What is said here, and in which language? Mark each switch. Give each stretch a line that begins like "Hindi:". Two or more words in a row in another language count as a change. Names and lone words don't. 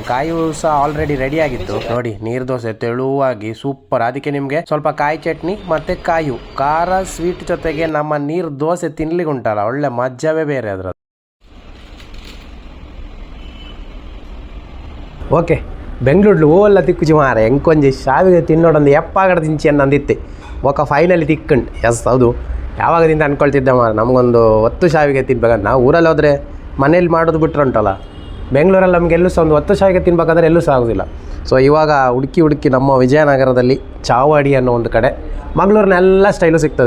Kannada: ಕಾಯಿ ಹೂ ಸಹ
English: already ready
Kannada: ಆಗಿತ್ತು ನೋಡಿ. ನೀರು ದೋಸೆ ತೆಳುವಾಗಿ ಸೂಪರ್. ಅದಕ್ಕೆ ನಿಮಗೆ ಸ್ವಲ್ಪ ಕಾಯಿ ಚಟ್ನಿ ಮತ್ತು ಕಾಯಿ ಹೂ, ಖಾರ ಸ್ವೀಟ್ ಜೊತೆಗೆ ನಮ್ಮ ನೀರು ದೋಸೆ ತಿನ್ಲಿಕ್ಕೆ ಉಂಟಲ್ಲ, ಒಳ್ಳೆ ಮಜವೇ ಬೇರೆ ಅದ್ರದ್ದು.
Tulu: ಓಕೆ, ಬೆಂಗಳೂರು ಓಲ್ಲ ತಿಕ್ಕುಚಿ ಮಾರೆ ಎಂಕೊಂಜಿ ಶಾವಿಗೆ ತಿನ್ನೋಡೊಂದು ಎಪ್ಪಾಗಡ ತಿಂಚಿ ಅನ್ನಂದಿತ್ತೆ ಒಕ್ಕ ಫೈನಲಿ ತಿಕ್ಕಂಡು.
Kannada: ಎಸ್ ಹೌದು, ಯಾವಾಗದಿಂದ ಅಂದ್ಕೊಳ್ತಿದ್ದೆ ಮಾರ ನಮಗೊಂದು 10 ಶಾವಿಗೆ ತಿನ್ಬೇಕಂತ. ನಾವು ಊರಲ್ಲಿ ಹೋದರೆ ಮನೇಲಿ ಮಾಡೋದು ಬಿಟ್ಟರೆ ಉಂಟಲ್ಲ, ಬೆಂಗಳೂರಲ್ಲಿ ನಮಗೆ ಎಲ್ಲೂ ಸಹ ಒಂದು 10 ಶಾವಿಗೆ ತಿನ್ಬೇಕಂದ್ರೆ ಎಲ್ಲೂ ಸಹ ಆಗೋದಿಲ್ಲ. ಸೊ ಇವಾಗ ಹುಡುಕಿ ನಮ್ಮ ವಿಜಯನಗರದಲ್ಲಿ ಚಾವಡಿ ಅನ್ನೋ ಒಂದು ಕಡೆ ಮಂಗಳೂರಿನ ಎಲ್ಲ ಸ್ಟೈಲು ಸಿಗ್ತದೆ.